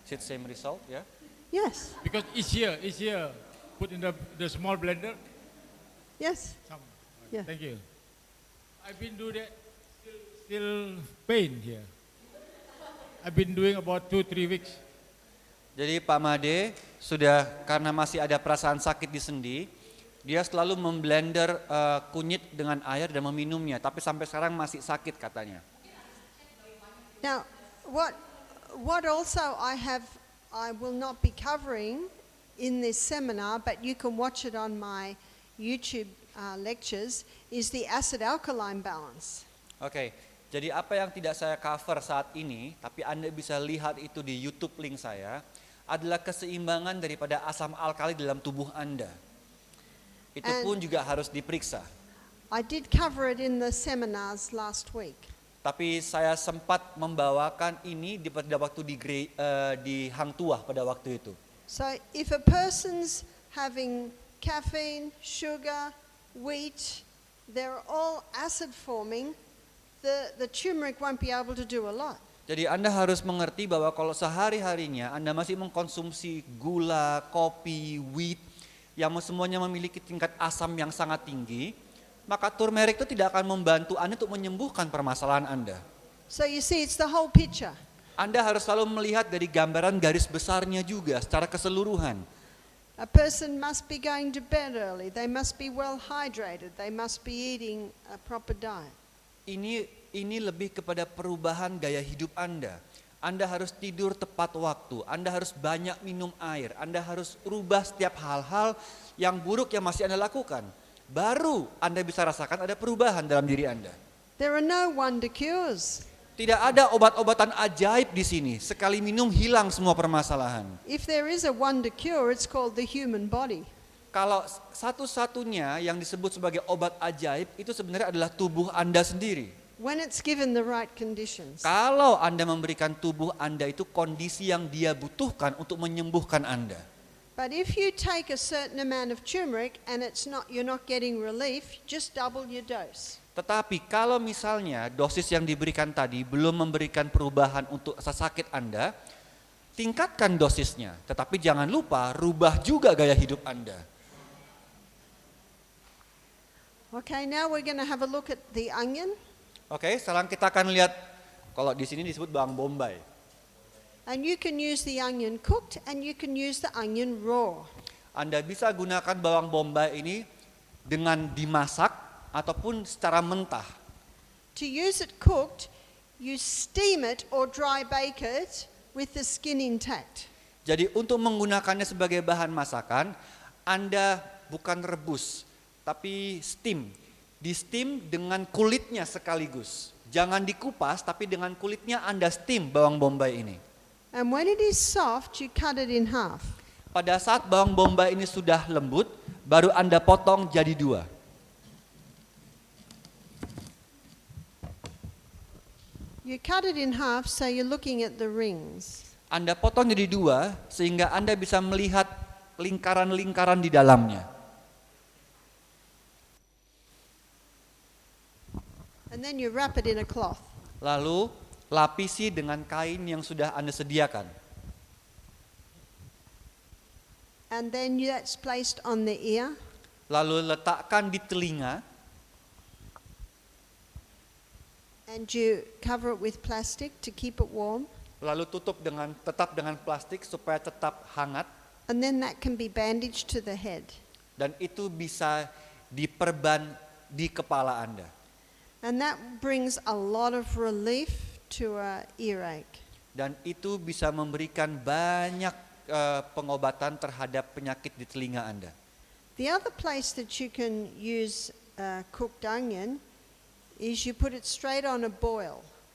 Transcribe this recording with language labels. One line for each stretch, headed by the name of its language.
English: Is it same result? Ya. Yes. Because each year put in the small blender. Yes. Some. Yeah. Thank you. I've been doing that. Still pain here. I've been doing about 2-3 weeks.
Indonesian: Jadi Pak Made sudah karena masih ada perasaan sakit di sendi, dia selalu memblender kunyit dengan air dan meminumnya, tapi sampai sekarang masih sakit katanya.
English: Now, what also I will not be covering in this seminar, but you can watch it on my YouTube lectures, is the acid-alkaline balance.
Indonesian: Oke, jadi apa yang tidak saya cover saat ini, tapi Anda bisa lihat itu di YouTube link saya, adalah keseimbangan daripada asam alkali dalam tubuh Anda. Itu pun juga harus diperiksa.
English: I did cover it in the seminars last week.
Indonesian: Tapi saya sempat membawakan ini pada waktu di Hang Tuah pada waktu itu.
English: So if a person's having caffeine, sugar, wheat, they're all acid forming, the turmeric won't be able to do a lot.
Indonesian: Jadi Anda harus mengerti bahwa kalau sehari-harinya Anda masih mengkonsumsi gula, kopi, wheat, yang semuanya memiliki tingkat asam yang sangat tinggi, maka turmeric itu tidak akan membantu Anda untuk menyembuhkan permasalahan Anda.
English: So you see, it's the whole picture.
Indonesian: Anda harus selalu melihat dari gambaran garis besarnya juga secara keseluruhan.
English: A person must be going to bed early, they must be well hydrated, they must be eating a proper diet.
Indonesian: Ini lebih kepada perubahan gaya hidup Anda. Anda harus tidur tepat waktu, Anda harus banyak minum air, Anda harus rubah setiap hal-hal yang buruk yang masih Anda lakukan. Baru Anda bisa rasakan ada perubahan dalam diri Anda.
English: There are no wonder cures.
Indonesian: Tidak ada obat-obatan ajaib di sini. Sekali minum hilang semua permasalahan.
English: If there is a wonder cure, it's called the human body.
Indonesian: Kalau satu-satunya yang disebut sebagai obat ajaib itu sebenarnya adalah tubuh Anda sendiri.
English: When it's given the right conditions.
Indonesian: Kalau Anda memberikan tubuh Anda itu kondisi yang dia butuhkan untuk menyembuhkan Anda.
English: But if you take a certain amount of turmeric and you're not getting relief, just double your dose.
Indonesian: Tetapi kalau misalnya dosis yang diberikan tadi belum memberikan perubahan untuk rasa sakit Anda, tingkatkan dosisnya. Tetapi jangan lupa rubah juga gaya hidup Anda.
English: Okay, now we're going to have a look at the onion.
Indonesian: Oke, sekarang kita akan lihat, kalau di sini disebut bawang bombay.
English: And you can use the onion cooked and you can use the onion raw.
Indonesian: Anda bisa gunakan bawang bombay ini dengan dimasak ataupun secara mentah.
English: To use it cooked, you steam it or dry bake it with the skin intact.
Indonesian: Jadi untuk menggunakannya sebagai bahan masakan, Anda bukan rebus, tapi steam. Di steam dengan kulitnya sekaligus. Jangan dikupas, tapi dengan kulitnya Anda steam bawang bombay ini.
English: And when it is soft, you cut it in half.
Indonesian: Pada saat bawang bombay ini sudah lembut, baru Anda potong jadi 2.
English: You cut it in half so you're looking at the rings.
Indonesian: Anda potong jadi 2 sehingga Anda bisa melihat lingkaran-lingkaran di dalamnya.
English: And then you wrap it in a cloth.
Indonesian: Lalu lapisi dengan kain yang sudah Anda sediakan.
English: And then that's placed on the ear.
Indonesian: Lalu letakkan di telinga.
English: And you cover it with plastic to keep it warm.
Indonesian: Lalu tutup tetap dengan plastik supaya tetap hangat.
English: And then that can be bandaged to the head.
Indonesian: Dan itu bisa diperban di kepala Anda.
English: And that brings a lot of relief to a earache.
Indonesian: Dan itu bisa memberikan banyak pengobatan terhadap penyakit di telinga Anda.
English: The other place that you can use cooked onion is you put it straight on a boil.